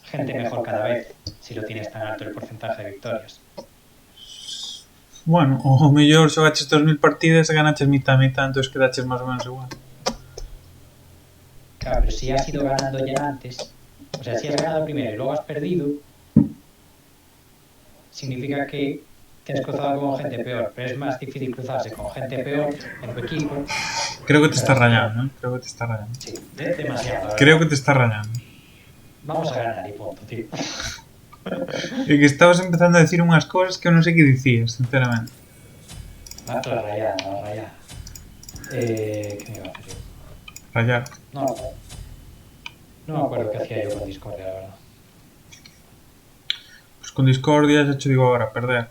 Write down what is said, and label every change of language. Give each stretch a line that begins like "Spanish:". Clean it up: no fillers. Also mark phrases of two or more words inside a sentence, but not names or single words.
Spanish: gente mejor cada vez si lo tienes tan alto el porcentaje de victorias. Bueno,
Galician: o mellor xogaches 2000 partidas e ganaches mitad a mitad, entonces quedaches máis ou menos igual.
Spanish: Claro, pero si has ido ganando ya antes, o sea, si has ganado primero y luego has perdido, significa que te has cruzado con gente peor, pero es más difícil cruzarse con gente peor en tu equipo. Creo que te está rayando, ¿eh? Creo que te está rayando. Sí, demasiado. Creo que te está rayando. Vamos a ganar y punto, tío.
Galician: E que estabas empezando a decir unhas cosas que eu non sei que dicías, sinceramente.
Spanish: La rayada, la rayada. ¿Qué me iba a hacer yo? Rayar. No me acuerdo qué hacía yo con Discord, la verdad.
Galician: Pues con Discordia xa te digo agora, perder.